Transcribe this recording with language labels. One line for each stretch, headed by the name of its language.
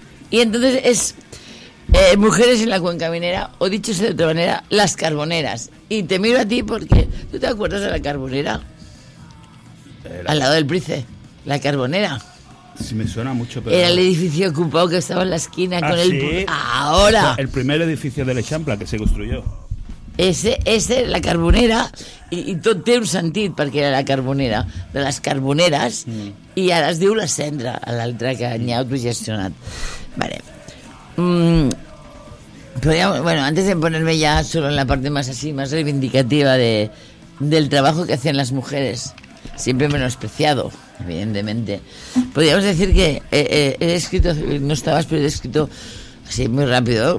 Spanish: Y entonces es mujeres en la cuenca minera, o dicho de otra manera, las carboneras. Y te miro a ti porque, ¿tú te acuerdas de la carbonera? Al lado del Price, la carbonera. Sí, me suena mucho, pero... Era el edificio ocupado que estaba en la esquina con ¿sí? el... ¡Ahora! El primer edificio del Eixample que se construyó. Ese, la carbonera, y
Catalan: tot té un sentit perquè era la carbonera, de les carboneres, i ara es diu la cendra, l'altra que n'hi ha autogestionat.
Spanish: Vale.
Catalan: Però ja,
Spanish: bueno, antes de ponerme ya solo en la parte más así, más reivindicativa del trabajo que hacían las mujeres, siempre menospreciado, evidentemente, podríamos decir que he escrito, no estabas, pero he escrito... Sí, muy rápido.